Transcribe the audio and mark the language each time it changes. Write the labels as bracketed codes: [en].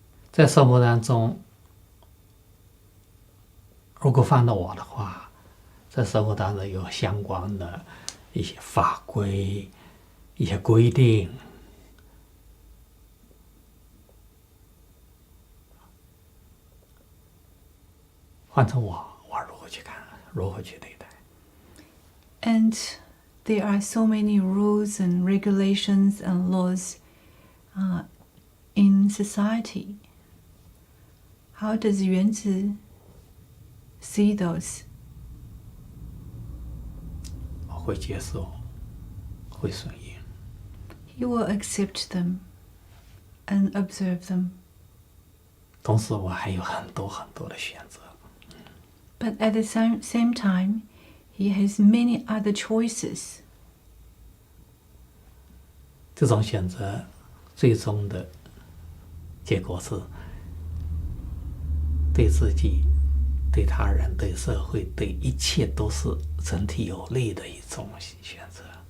[zh] 在生活当中，如果放到我的话，在生活当中有相关的一些法规、一些规定，换成我如何去看，如何去对待？ [en] And there are so many rules and regulations and laws in society. How does Yuanzi see those? [zh] 我会接受，会顺应。 [en] He will accept them and observe them. [zh] 同时，我还有很多很多的选择。 [en] But at the same time, he has many other choices. [zh] 这种选择最终的结果是对自己、对他人、对社会、对一切都是整体有利的一种选择，